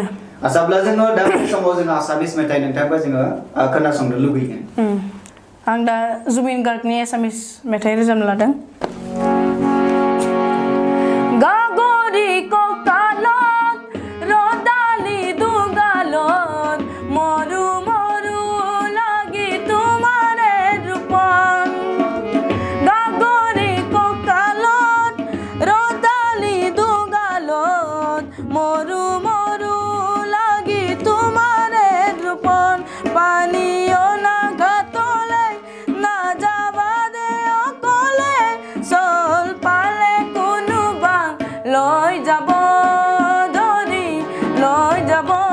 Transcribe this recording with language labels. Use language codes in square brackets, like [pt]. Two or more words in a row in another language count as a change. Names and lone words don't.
[brx] आसाब्ला जोङो दा बे समाव जोङो आसामिस मेथाइ नोंथांबा जोङो खोनासंनो लुबैगोन आं दा जुबिन गार्गनि एसामिस मेथाइ रोजाबनो लादों [as] গাগৰি কঁকালত ৰদালি দুগালত মৰু मरु লাগি তোমারে রূপন গাগরি ককালত রদালি দুগালত মরু মরু লাগি তোমারে রূপন পানিও না ঘাতলে না যাবা দে অকলে চল পালে কোনো বাং লৈ যাব ধৰি লৈ যাব